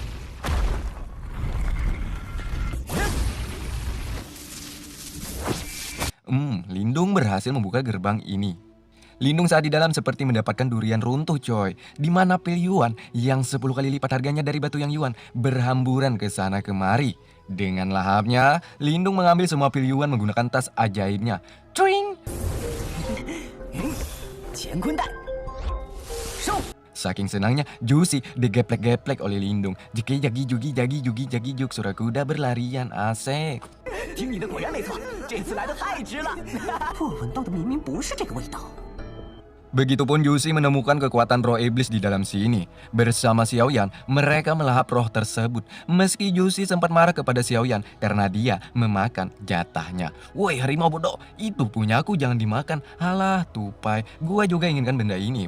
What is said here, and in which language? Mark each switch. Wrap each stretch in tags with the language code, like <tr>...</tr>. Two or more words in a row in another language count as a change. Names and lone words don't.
<id>Lindung berhasil membuka gerbang ini. Lindung saat di dalam seperti mendapatkan durian runtuh coy. Di mana pil Yuan yang 10 kali lipat harganya dari batu yang Yuan berhamburan ke sana kemari. Dengan lahapnya, Lindung mengambil semua pil Yuan menggunakan tas ajaibnya. Cuing! Saking senangnya, Josie digeplek-geplek oleh Lindung. Jiki jagi jugi suara kuda berlarian asik.</id> <zh>听你的果然没错，这次来的太值了。我闻到的明明不是这个味道。</zh> <id>Begitupun Josie menemukan kekuatan roh iblis di dalam sini. Bersama Xiaoyan, mereka melahap roh tersebut. Meski Josie sempat marah kepada Xiaoyan karena dia memakan jatahnya. Woi harimau bodoh, itu punyaku jangan dimakan. Halah tupai, gua juga inginkan benda ini.</id>